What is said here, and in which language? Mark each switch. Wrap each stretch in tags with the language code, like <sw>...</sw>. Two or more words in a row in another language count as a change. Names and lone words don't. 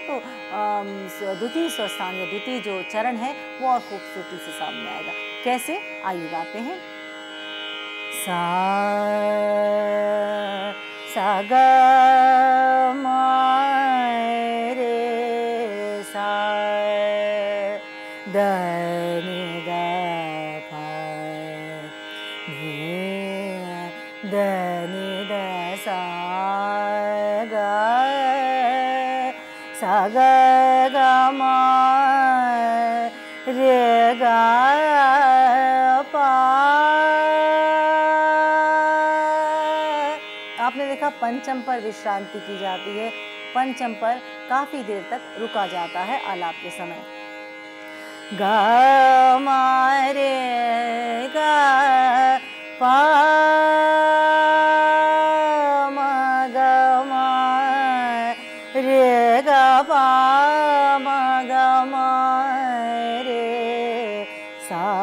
<hi>तो द्वितीय स्वस्थान या द्वितीय जो चरण है वो और खूबसूरती से सामने आएगा। कैसे, आइए गाते हैं। सा सा ग म रे सा द नि द प नि द नि द सा ग सा ग ग म रे ग प। आपने देखा पंचम पर विश्रांति की जाती है, पंचम पर काफी देर तक रुका जाता है आलाप के समय। ग म रे ग प म ग म रे ग प म ग म रे सा</hi>